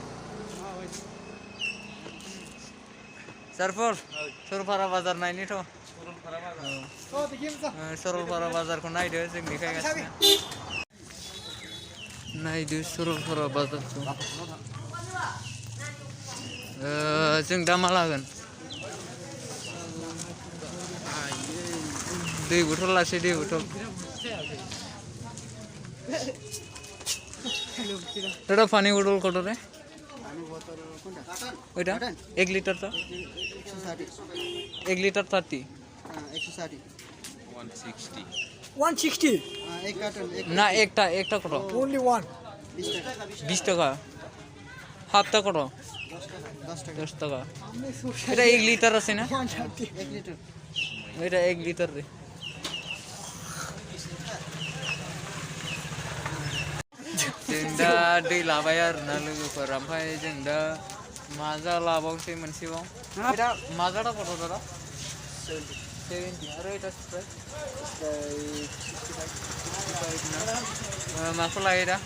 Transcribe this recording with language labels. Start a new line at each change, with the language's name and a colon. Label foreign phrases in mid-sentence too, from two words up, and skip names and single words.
Bodo: जारफुल सरलपारा बाजार नायनोथ' सरलपारा बाजारखौ नायदो जों देखायगासिनो नायदो सरलपारा बाजारखौ जों दा मा लागोन दै बथल लासै दै बथल
Bangla: দাদা পানি বোতল কত রে ওইটা 1 লিটারটা 1 লিটার 30 160 160 এক কার্টন না একটা কত
English: only one
Bangla: 20 টাকা হাফটা কত 10 টাকা এটা 1 লিটার আছে না 130 1 লিটার এটা 1 লিটার রে
Bodo: जों दा दै लाबाय आरोना लोगोफोर ओमफ्राय जों दा माजा लाबावसै मोनसेबाव
Bangla: মাজাটা কত দাদা 70
Bodo: आरो এটা स्प्राइट 65 ना माखौ लायो दा